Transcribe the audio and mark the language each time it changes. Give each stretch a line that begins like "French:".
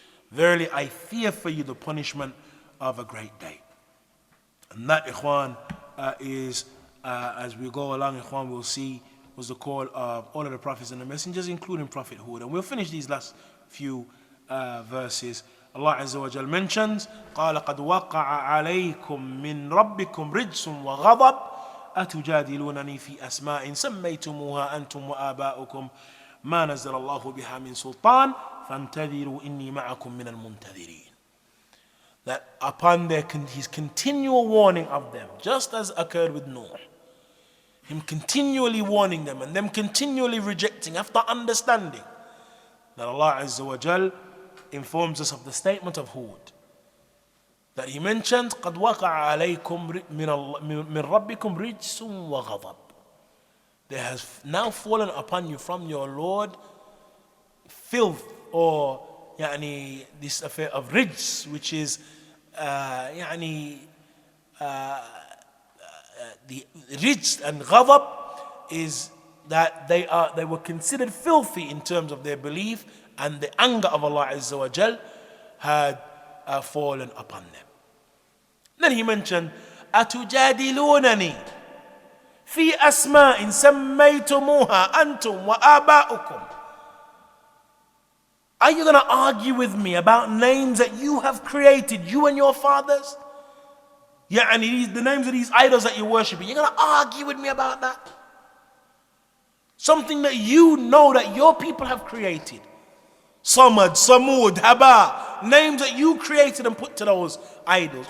English: Verily, I fear for you the punishment of a great day. And that, ikhwan, is, as we go along, ikhwan, we'll see, was the call of all of the prophets and the messengers, including Prophet Hud. And we'll finish these last few verses. Allah Azza wa Jal mentions,
Arabic: قَالَ قَدْ وَقَعَ عَلَيْكُم مِّن رَبِّكُمْ رِجْسٌ وَغَضَبٌ أَتُجَادِلُونَنِي فِي أَسْمَاءٍ سَمَّيْتُمُوهَا أَنْتُمْ وَآبَاؤُكُمْ مَا نَزَّلَ اللَّهُ بِهَا مِن سُلْطَانٍ فَانْتَظِرُوا إِنِّي مَعَكُم مِّنَ الْمُنْتَظِرِينَ.
English: That upon his continual warning of them, just as occurred with Noah, him continually warning them and them continually rejecting after understanding, that Allah Azza wa Jal informs us of the statement of Hud, that he mentioned,
Arabic: قَدْ وَقَعَ عَلَيْكُمْ مِنْ رَبِّكُمْ رِجْسٌ وَغَضَبٌ.
English: There has now fallen upon you from your Lord filth, or this affair of rijs, which is the rijs and ghadab, is that they were considered filthy in terms of their belief, and the anger of Allah Azza wa Jal had fallen upon them. Then he mentioned,
Arabic: أَتُجَادِلُونَنِي فِي أَسْمَاءٍ سَمَّيْتُمُوهَا أَنْتُمْ وَآبَاؤُكُمْ.
English: Are you going to argue with me about names that you have created, you and your fathers? The names of these idols that you're worshipping, you're going to argue with me about that? Something that you know that your people have created. Samad, Samud, Haba, names that you created and put to those idols.